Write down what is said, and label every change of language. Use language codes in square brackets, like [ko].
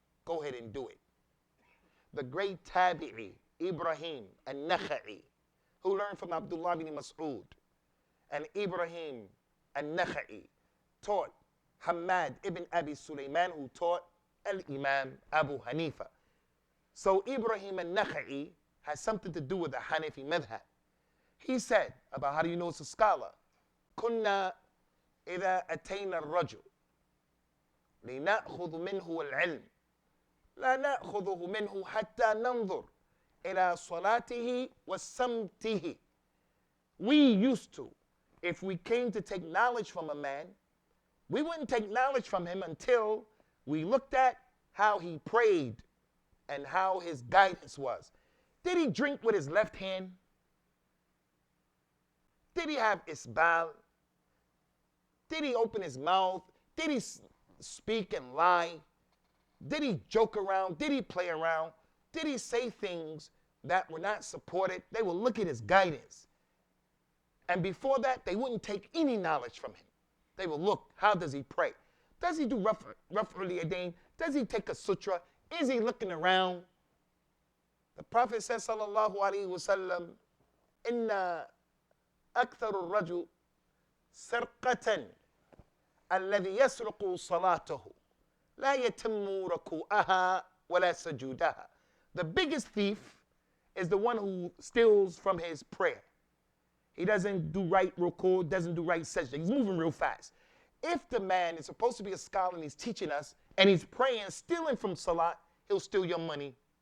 [en] Go ahead and do it. The great tabi'i, Ibrahim al-Nakha'i, who learned from Abdullah bin Mas'ud, and Ibrahim al-Nakha'i taught Hamad ibn Abi Sulaiman, who taught Al-Imam Abu Hanifa. So Ibrahim al-Nakha'i has something to do with the Hanafi madhab. He said about how do you know it's a scholar? [ar] كنا إذا أتينا الرجل لنأخذ منه العلم لا نأخذه منه حتى ننظر إلى صلاته وسمته. [en] We used to, if we came to take knowledge from a man, we wouldn't take knowledge from him until we looked at how he prayed and how his guidance was. Did he drink with his left hand? Did he have isbal? Did he open his mouth? Did he speak and lie? Did he joke around? Did he play around? Did he say things that were not supported? They will look at his guidance. And before that, they wouldn't take any knowledge from him. They will look, how does he pray? Does he do raf'ul yadayn? Does he take a sutra? Is he looking around? The Prophet says, [ar] sallallahu alayhi wa sallam, inna أكثر الرجل سرقة الذي يسرق صلاته لا يتم ركوعها ولا سجودها. [en] The biggest thief is the one who steals from his prayer. He doesn't do right ruku, doesn't do right sajda. He's moving real fast. If the man is supposed to be a scholar and he's teaching us and he's praying, stealing from salat, he'll steal your money.